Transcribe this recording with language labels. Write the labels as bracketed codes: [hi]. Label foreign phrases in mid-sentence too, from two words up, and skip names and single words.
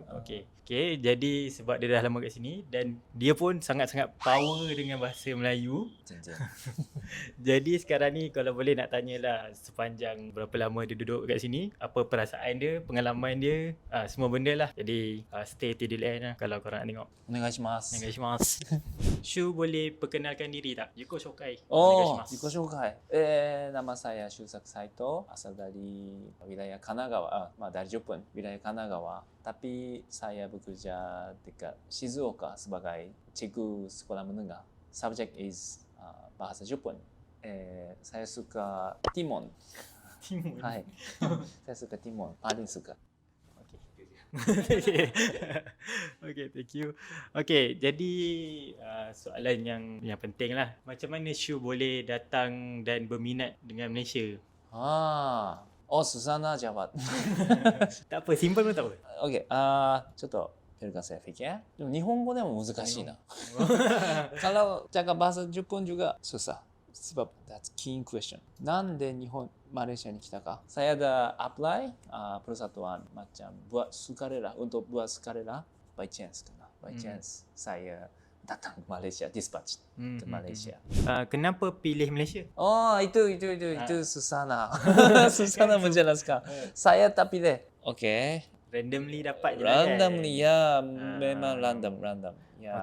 [ms] Okay, jadi sebab dia dah lama kat sini dan dia pun sangat-sangat power dengan bahasa Melayu. Cincin. Jadi sekarang ni kalau boleh nak tanyalah sepanjang berapa lama dia duduk kat sini, apa perasaan dia, pengalaman dia, semua benda lah. Jadi [en] stay till the end [ms] lah kalau korang nak tengok. Onegaishimasu. Onegaishimasu. Shu boleh perkenalkan diri tak? [ja] 自己紹介. おお、自己紹介. [ms] Nama saya Shusaku Saito, asal dari wilayah Kanagawa. Dari Jepun, wilayah Kanagawa. Tapi saya bekerja dekat Shizuoka sebagai cikgu sekolah menengah. [en] Subject is [ms] bahasa Jepun. Saya suka Timon. Timon. Hai. Saya suka Timon. Paling suka. [en] Okay, thank you. [ms] Okay, jadi soalan yang penting lah. Macam mana Shu boleh datang dan berminat dengan Malaysia? susah nak jawab. Tak apa, simple pun tak apa. Okay, ちょっと Pilihkan saya fikir. [ja] 日本語でも難しいな. [ms] Kalau cakap bahasa Jepun juga susah. Sebab [en] that's key question. [ja] なんで日本マレーシアに来たか? [ms] Saya dah apply persatuan macam buat sukarela untuk buat sukarela [en] by chance [ms] kena. [en] By chance [ms] saya datang ke Malaysia, dispatch ke Malaysia. Kenapa pilih Malaysia? Itu susah nak. Susah nak menjelaskan. Saya tak pilih. Okay. Randomly dapat je lah kan? Randomly, ya. Memang random. Ya.